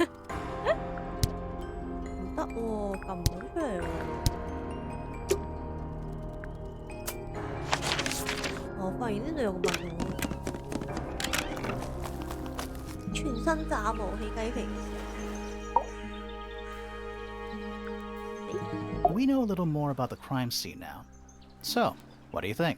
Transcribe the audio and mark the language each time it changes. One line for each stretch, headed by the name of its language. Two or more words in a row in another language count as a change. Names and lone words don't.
Cantonese: 唔得喎，撳唔到出嚟喎。我發現呢度有個問號，全身炸毛起雞皮。
English: We know a little more about the crime scene now. So, what do you think?